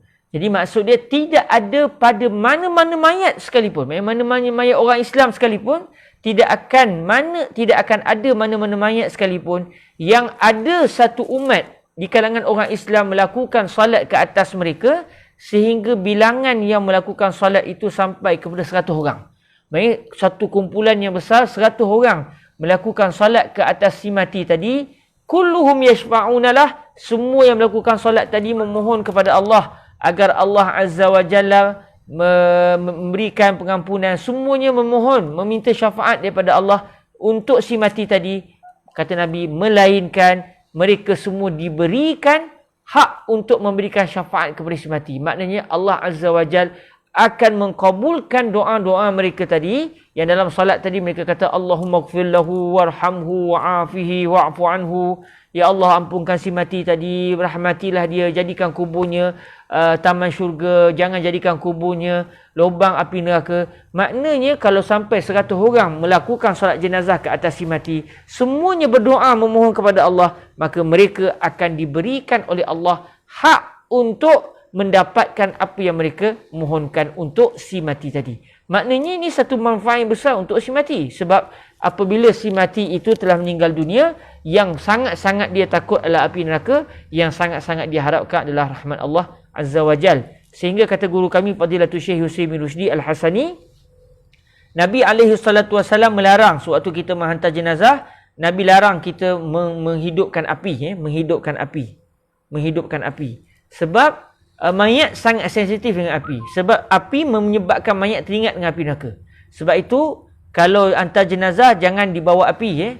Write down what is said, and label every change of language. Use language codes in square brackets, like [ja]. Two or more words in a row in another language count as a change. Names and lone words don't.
[ms] Jadi maksud dia tidak ada pada mana-mana mayat sekalipun, mana-mana mayat orang Islam sekalipun, tidak akan ada mana-mana mayat sekalipun yang ada satu umat di kalangan orang Islam melakukan solat ke atas mereka sehingga bilangan yang melakukan solat itu sampai kepada 100 orang. Maksudnya satu kumpulan yang besar, 100 orang melakukan solat ke atas si mati tadi, [ar] كلهم يشفعون [ms] lah, semua yang melakukan solat tadi memohon kepada Allah agar Allah [ar] عز وجل [ms] memberikan pengampunan. Semuanya memohon, meminta syafaat daripada Allah untuk si mati tadi. Kata Nabi, melainkan mereka semua diberikan hak untuk memberikan syafaat kepada si mati. Maknanya Allah [ar] عز وجل [ms] akan mengkabulkan doa-doa mereka tadi. Yang dalam salat tadi mereka kata, [ar] اللهم اغفر له وارحمه وعافه واعف عنه. [ms] Ya Allah, ampunkan si mati tadi, rahmatilah dia, jadikan kuburnya taman syurga, jangan jadikan kuburnya lubang api neraka. Maknanya kalau sampai 100 orang melakukan solat jenazah ke atas si mati, semuanya berdoa memohon kepada Allah, maka mereka akan diberikan oleh Allah hak untuk mendapatkan apa yang mereka mohonkan untuk si mati tadi. Maknanya ini satu manfaat yang besar untuk si mati. Sebab apabila si mati itu telah meninggal dunia, yang sangat-sangat dia takut adalah api neraka, yang sangat-sangat dia harapkan adalah rahmat Allah [ar] عز وجل. [ms] Sehingga kata guru kami Fadilatul Syekh Husain bin Rushdi Al-Hasani, Nabi SAW melarang sewaktu kita menghantar jenazah, Nabi larang kita menghidupkan api. Menghidupkan api. Sebab mayat sangat sensitif dengan api. Sebab api menyebabkan mayat teringat dengan api neraka. Sebab itu, kalau hantar jenazah, jangan dibawa api.